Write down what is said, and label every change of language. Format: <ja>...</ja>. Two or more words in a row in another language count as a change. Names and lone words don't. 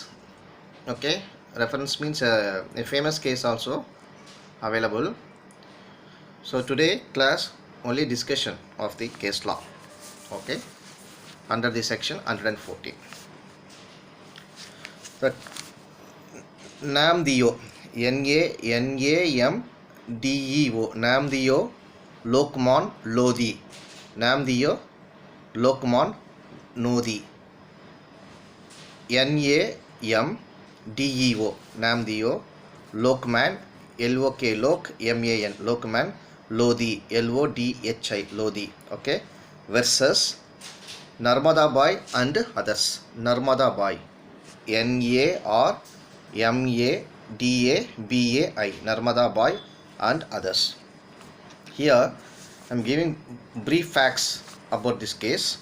<en>Okay, reference means a famous case also available. So today class only discussion of the case law. Okay, under the section 114. The Namdeo, Namdeo, Namdeo Lokman Lodi, Namdeo Lokman Nodi, Namdeo, Namdeo Lokman, Lok Lok, Man, Lokman Lodi, Lodhi, Lodi. Okay, versus Narmada Bai and others. Narmada Bai, Narmadabai, Narmada Bai and others. Here I am giving brief facts about this case.</en>